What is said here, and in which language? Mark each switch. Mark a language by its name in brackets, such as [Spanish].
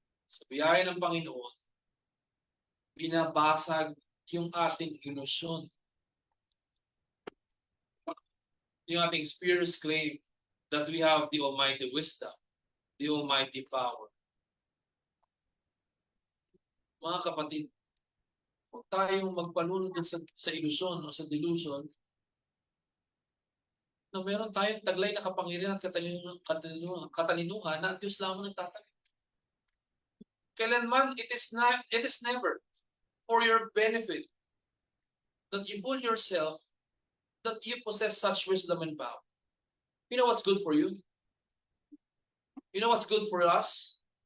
[Filipino] Sa biyaya ng Panginoon, binabasag yung ating ilusyon. Yung ating [English] spirits claim that we have the almighty wisdom, the almighty power. [Filipino] Mga kapatid, huwag tayong magpalunod sa ilusyon o sa delusion na meron tayong taglay na kapangyarihan at katalinuhan na ang Diyos lamang nagtatagal. Kailanman, [English] it is never for your benefit that you fool yourself that you possess such wisdom and power. You know what's good for you? You know what's good for us?